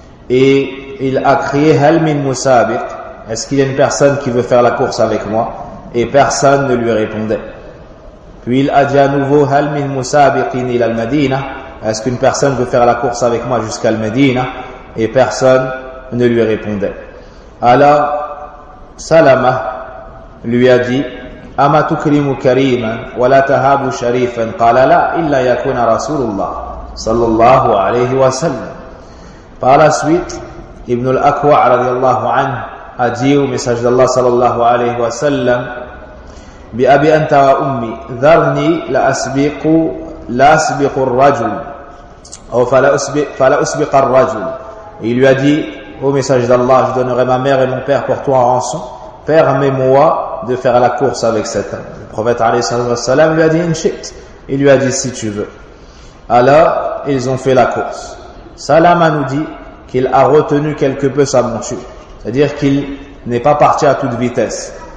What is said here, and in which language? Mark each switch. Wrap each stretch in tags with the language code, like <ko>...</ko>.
<fr>Et il a crié «</fr> <ar>Hal min musabiq ?»</ar> <fr>Est-ce qu'il y a une personne qui veut faire la course avec moi? Et personne ne lui répondait. Puis il a dit à nouveau «</fr> <ar>Hal min musabiqin ila al-Madina ?»</ar> <fr>Est-ce qu'une personne veut faire la course avec moi jusqu'à al-Madina? Et personne ne lui répondait. Alors, Salama lui a dit</fr> <ar>« أما تكرم كريما ولا تهاب شريفا قال لا إلا يكون رسول الله صلى الله عليه وسلم.</ar> <fr>Par la suite, Ibn al-Aqwa</fr> <ar>رضي الله عنه</ar> <fr>a dit au messager d'Allah</fr> <ar>صلى الله عليه وسلم بأبي أنت وأمي ذرني لأسبق الرجل أو فلأسبق الرجل.</ar> <fr>Il lui a dit au messager d'Allah, je donnerai ma mère et mon père pour toi en rançon, permets-moi de faire la course avec cet homme. Le prophète alayhi salam lui a dit inchit. Il lui a dit si tu veux. Alors ils ont fait la course. Salama nous dit qu'il a retenu quelque peu sa monture, c'est-à-dire qu'il n'est pas parti à toute vitesse.</fr>